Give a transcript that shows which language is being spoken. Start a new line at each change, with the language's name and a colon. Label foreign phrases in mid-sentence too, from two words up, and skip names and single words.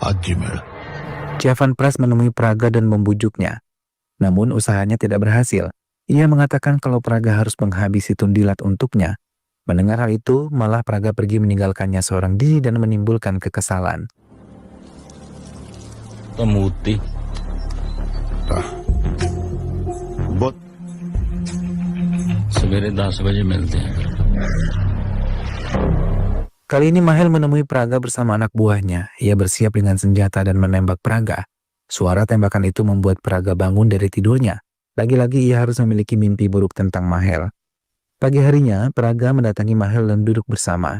Indonesian: Ciavan Pras menemui Praga dan membujuknya. Namun usahanya tidak berhasil. Ia mengatakan kalau Praga harus menghabisi Tundilat untuknya. Mendengar hal itu, malah Praga pergi meninggalkannya seorang diri dan menimbulkan kekesalan. Temuti.
Hindi: बहुत सवेरे 10 बजे मिलते हैं।
Indonesian: Kali ini Mahel menemui Praga bersama anak buahnya. Ia bersiap dengan senjata dan menembak Praga. Suara tembakan itu membuat Praga bangun dari tidurnya. Lagi-lagi ia harus memiliki mimpi buruk tentang Mahel. Pagi harinya, Praga mendatangi Mahel dan duduk bersama.